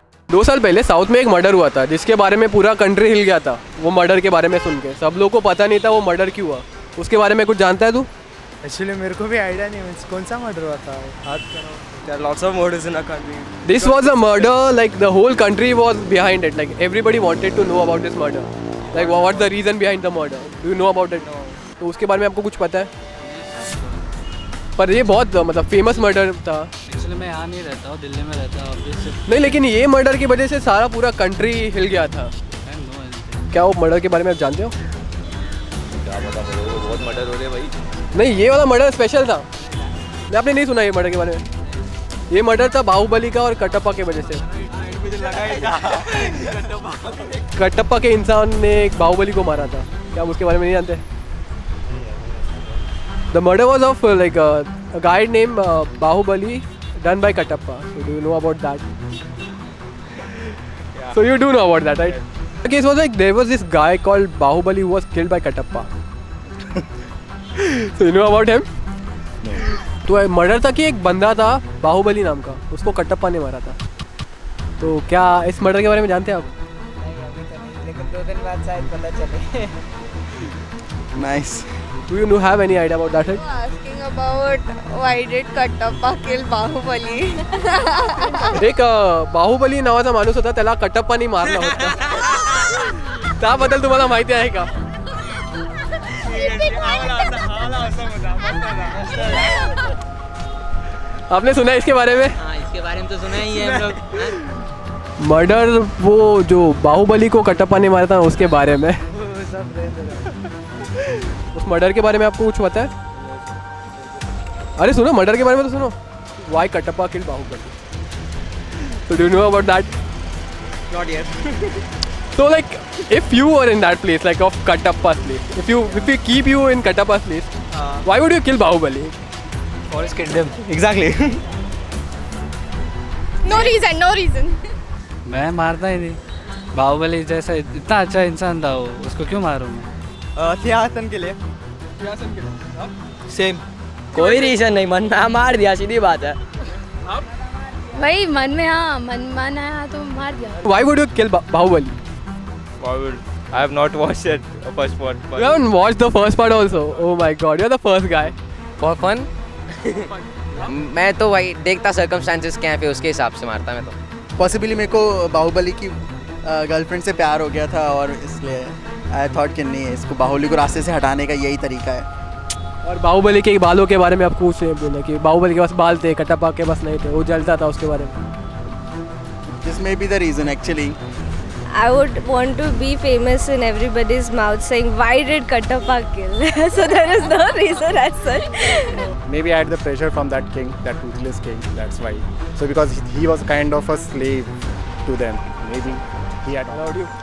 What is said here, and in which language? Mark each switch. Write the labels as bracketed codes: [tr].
[hi] दो साल पहले साउथ में एक मर्डर हुआ था जिसके बारे में पूरा कंट्री हिल गया था। वो मर्डर के बारे में सुन के सब लोगों को पता नहीं था वो मर्डर क्यों हुआ। उसके बारे में कुछ जानता है तू? एक्चुअली मेरे को भी आइडिया नहीं कौन सा मर्डर हुआ था। [en] There are lots of murders in our country. This was a murder like the whole country was behind it. Like everybody wanted to know about this murder. Like what's the reason behind the murder? Do you know about it? No. [hi] तो उसके बारे में आपको कुछ पता है? पर ये बहुत मतलब फेमस मर्डर था। एक्चुअली मैं यहाँ नहीं रहता हूँ, दिल्ली में रहता हूँ। नहीं, लेकिन ये मर्डर की वजह से सारा पूरा कंट्री हिल गया था। क्या वो मर्डर के बारे में आप जानते हो? क्या पता मेरे को, बहुत मर्डर हो रहे भाई। नहीं, ये वाला मर्डर स्पेशल था। आपने नहीं सुना ये मर्डर के बारे में? ये मर्डर था बाहुबली का और कटप्पा के वजह से। कटप्पा के इंसान ने एक बाहुबली को मारा था। क्या आप उसके बारे में नहीं जानते? [en] The murder was of like a guy named Bahubali done by Kattappa. So do you know about that? Yeah. So you do know about that, right? The case was like there was this guy called Bahubali who was killed by Kattappa. So you know about him? No. [hi] तो murder था कि एक बंदा था बाहुबली नाम का, उसको कटप्पा ने मारा था। तो क्या इस मर्डर के बारे में जानते हैं आप? नहीं, अभी तो नहीं, लेकिन 2 दिन बाद शायद पता चले। [en] Nice. Do you have any idea about that? Asking about why did Kattappa kill Bahubali? [mr] एक बाहुबली नावाचा माणूस होता, त्याला कटप्पानी मारला होता। त्याबद्दल तुम्हाला माहिती आहे का? [hi] आपने सुना है इसके बारे में? हाँ, इसके बारे में तो सुना ही है हम लोग। मर्डर वो जो बाहुबली को कटप्पा ने मारा था उसके बारे में। उस मर्डर के बारे में आपको कुछ पता है? अरे सुनो, मर्डर के बारे में तो सुनो। [en] Why Kattappa killed Bahubali? So do you know about that? Not yet. So like, if you were in that place, like of Kattappa's place, if we keep you in Kattappa's place, why would you kill Bahubali? Forest killed him. Exactly. No reason, no reason. [hi] मैं मारता ही नहीं। बाहुबली जैसा इतना अच्छा इंसान था वो, उसको क्यों मारूँ मैं? सिंहासन के लिए। [en] Same. [hi] कोई रीजन नहीं, मन में मार दिया, सीधी बात है। भाई मन में हाँ मन आया तो मार दिया। [en] Why would you kill Bahubali? I have not watched it first part. You haven't watched the first part also? Oh my God, you're the first guy. For fun. [hi] मैं तो वही देखता सर्कमस्टेंसेस क्या है, फिर उसके हिसाब से मारता मैं तो। पॉसिबली मेरे को बाहुबली की गर्लफ्रेंड से प्यार हो गया था और इसलिए [en] I thought [hi] कि नहीं, इसको बाहुबली को रास्ते से हटाने का यही तरीका है। और बाहुबली के बालों के बारे में आप कुछ बोला कि बाहुबली के पास बाल थे, कटप्पा के पास नहीं थे, वो जलता था, उसके बारे में? [en] This may be the reason actually. I would want to be famous in everybody's mouth saying why did Kattappa kill? So there is no reason as such. Maybe I had the pressure from that king, that ruthless king, that's why. So because he was kind of a slave to them, maybe he had allowed you.